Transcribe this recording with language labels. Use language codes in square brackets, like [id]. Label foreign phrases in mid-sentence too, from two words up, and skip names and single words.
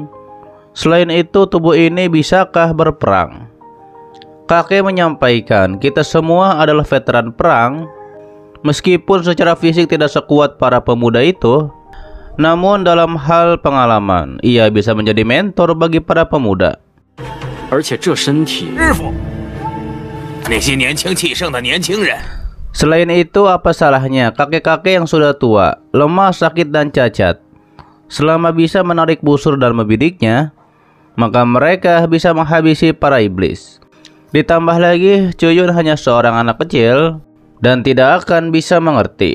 [id] Selain itu, tubuh ini bisakah berperang? Kakek menyampaikan, kita semua adalah veteran perang. Meskipun secara fisik tidak sekuat para pemuda itu, namun dalam hal pengalaman, ia bisa menjadi mentor bagi para pemuda. [zh] 而且这身体，师傅，那些年轻气盛的年轻人， [id] Selain itu, apa salahnya kakek-kakek yang sudah tua, lemah, sakit, dan cacat? Selama bisa menarik busur dan membidiknya, maka mereka bisa menghabisi para iblis. Ditambah lagi, Cuyun hanya seorang anak kecil dan tidak akan bisa mengerti.